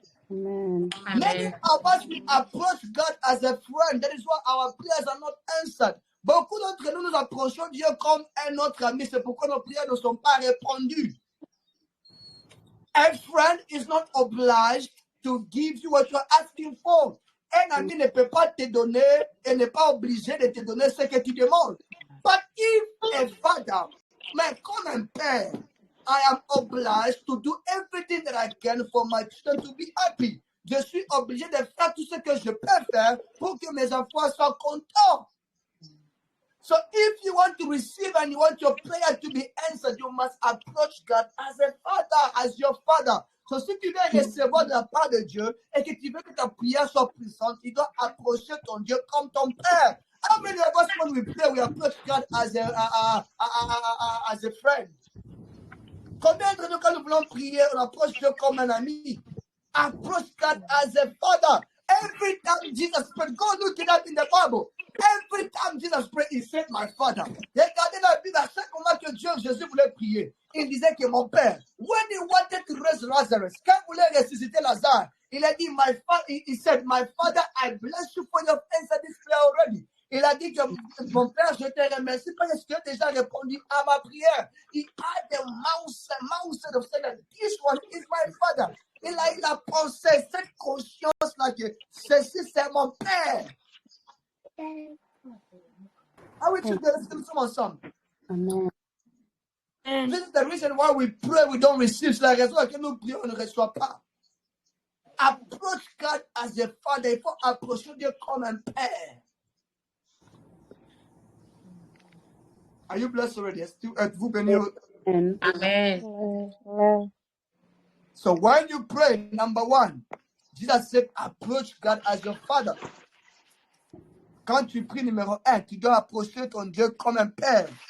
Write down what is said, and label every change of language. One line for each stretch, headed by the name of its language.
English: Amen. Many of us, we approach God as a friend. That is why our prayers are not answered.
French: Beaucoup d'entre nous, nous approchons Dieu comme un autre ami. C'est pourquoi nos prières ne sont pas répondues.
English: A friend is not obliged to give you what you are asking for.
French: Un ami ne peut pas te donner et n'est pas obligé de te donner ce que tu demandes.
English: But if a father,
French: mais comme un père,
English: I am obliged to do everything that I can for my children to be happy.
French: Je suis obligé de faire tout ce que je peux faire pour que mes enfants soient contents.
English: So if you want to receive and you want your prayer to be answered, you must approach God as a father, as your father.
French: So si tu veux recevoir de la part de Dieu et que tu veux que ta prière soit puissante, tu dois approcher ton Dieu comme ton père.
English: How many of us, when we pray, we approach God as a friend?
French: Combien de nous, quand nous voulons prier, on approche Dieu comme un ami?
English: Approach God as a father. Every time Jesus prayed, go look it up in the Bible. Every time Jesus prayed, he said, my father.
French: Regardez la Bible, à chaque moment que Jésus voulait prier, il disait que mon père,
English: when he wanted to raise Lazarus,
French: quand il voulait ressusciter Lazare, il a dit,
English: my father, he said, my father, I bless you for your answer this prayer already.
French: Il a dit que mon père, je te remercie parce que tu as déjà répondu à ma prière.
English: He had the mindset of saying that this one is my father.
French: Il a pensé cette conscience-là que ceci, c'est mon père.
English: Are we together? Let's do some ensemble. Amen. This is the reason why we pray, we don't receive.
French: C'est la raison à laquelle nous prions, on ne reçoit pas.
English: Approach God as a father.
French: Il faut approcher Dieu comme un père.
English: Are you blessed already?
French: Êtes-vous béni? Amen. Amen.
English: So when you pray, number one, Jesus said, approach God as your father.
French: Quand tu pries numéro 1, tu dois approcher ton Dieu comme un père.